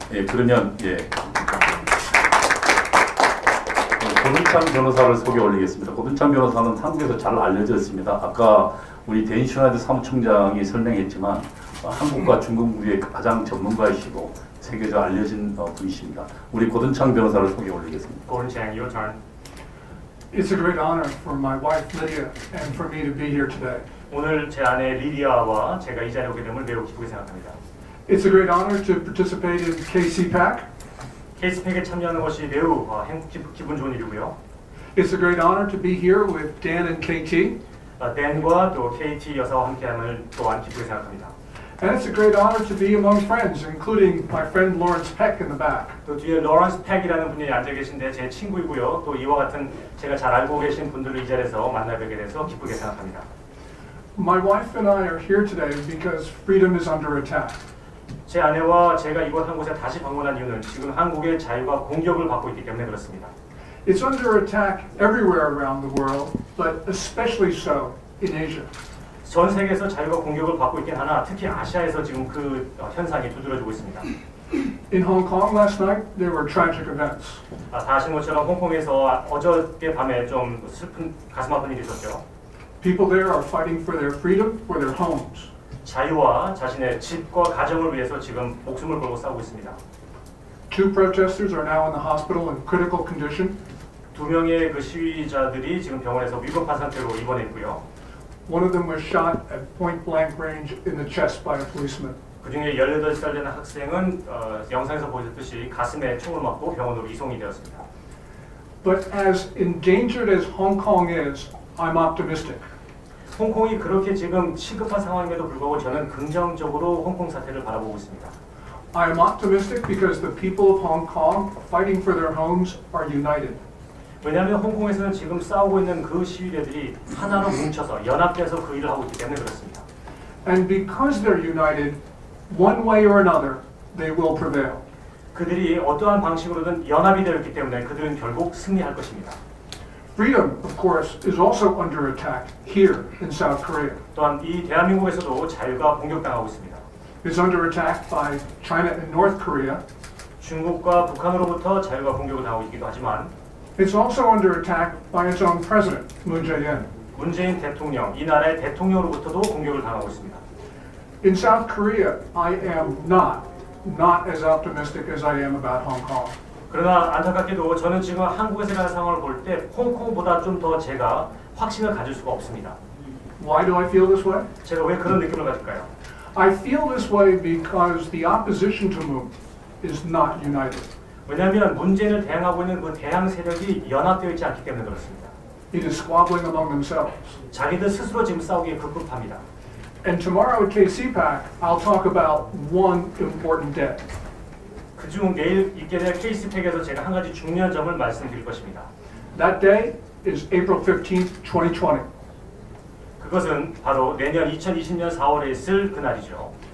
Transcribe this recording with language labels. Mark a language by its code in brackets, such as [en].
[ko] 그러면 고든찬 변호사를 소개 올리겠습니다. 고든찬 변호사는 한국에서 잘 알려져 있습니다. 아까 우리 댄 슈나이더 사무총장이 설명했지만 한국과 중국 무역의 가장 전문가이시고 세계적으로 알려진 분이십니다. 우리 고든찬 변호사를 소개 올리겠습니다. [en] Gordon Chang, your turn. It's a great honor for my wife Lydia and for me to be here today. [ko] 오늘 제 아내 리디아와 제가 이 자리에 오게 됨을 매우 기쁘게 생각합니다. [en] It's a great honor to participate in KCPAC. [ko] KCPAC에 참여하는 것이 매우 기분 좋은 일이고요. [en] It's a great honor to be here with Dan and KT. [ko] 댄과 또 KT 여사와 함께함을 또한 기쁘게 생각합니다. [en] And it's a great honor to be among friends, including my friend Lawrence Peck in the back. [ko] 또 뒤에 로런스 팩이라는 분이 앉아 계신데 제 친구이고요. 또 이와 같은 제가 잘 알고 계신 분들을 이 자리에서 만나뵙게 돼서 기쁘게 생각합니다. [en] My wife and I are here today because freedom is under attack. [ko] 제 아내와 제가 이곳 한 곳에 다시 방문한 이유는 지금 한국의 자유가 공격을 받고 있기 때문에 그렇습니다. [en] It's under attack everywhere around the world, but especially so in Asia. [ko] 전 세계에서 자유가 공격을 받고 있긴 하나 특히 아시아에서 지금 그 현상이 두드러지고 있습니다. [en] In Hong Kong last night, there were tragic events. [ko] 다 아시는 것처럼 홍콩에서 어저께 밤에 좀 슬픈 가슴 아픈 일이 있었죠. [en] People there are fighting for their freedom, for their homes. [ko] 자유와 자신의 집과 가정을 위해서 지금 목숨을 걸고 싸우고 있습니다. [en] 2 protesters are now in the hospital in critical condition. [ko] 2명의 그 시위자들이 지금 병원에서 위급한 상태로 입원해 있고요. [en] One of them was shot at point blank range in the chest by a policeman. [ko] 그 중에 18살 되는 학생은 영상에서 보셨듯이 가슴에 총을 맞고 병원으로 이송이 되었습니다. [en] But as endangered as Hong Kong is, I'm optimistic. [ko] 홍콩이 그렇게 지금 시급한 상황임에도 불구하고 저는 긍정적으로 홍콩 사태를 바라보고 있습니다. [en] I am optimistic because the people of Hong Kong fighting for their homes are united. [ko] 왜냐하면 홍콩에서는 지금 싸우고 있는 그 시위대들이 하나로 뭉쳐서 연합돼서 그 일을 하고 있기 때문에 그렇습니다. [en] And because they're united, one way or another, they will prevail. [ko] 그들이 어떠한 방식으로든 연합이 되어 있기 때문에 그들은 결국 승리할 것입니다. [en] Freedom, of course, is also under attack here in South Korea. [ko] 또한 이 대한민국에서도 자유가 공격당하고 있습니다. [en] It's under attack by China and North Korea. [ko] 중국과 북한으로부터 자유가 공격을 당하고 있기도 하지만 [en] it's also under attack by its own president, Moon Jae-in. [ko] 문재인 대통령, 이 나라의 대통령으로부터도 공격을 당하고 있습니다. [en] In South Korea, I am not as optimistic as I am about Hong Kong. [ko] 그러나 안타깝게도 저는 지금 한국에서 일어나는 상황을 볼 때 홍콩보다 좀 더 제가 확신을 가질 수가 없습니다. [en] Why do I feel this way? [ko] 제가 왜 그런 느낌을 가질까요? [en] I feel this way because the opposition to Moon is not united. [ko] 왜냐하면 문재인을 대항하고 있는 그 대항 세력이 연합되어 있지 않기 때문에 그렇습니다. [en] It is squabbling among themselves. [ko] 자기들 스스로 지금 싸우기에 급급합니다. [en] And tomorrow at KCPAC, I'll talk about one important day. [ko] 그중 내일 있게 될 KCPAC에서 제가 한 가지 중요한 점을 말씀드릴 것입니다. [en] That day is April 15th, 2020. [ko] 그것은 바로 내년 2020년 4월에 있을 그날이죠.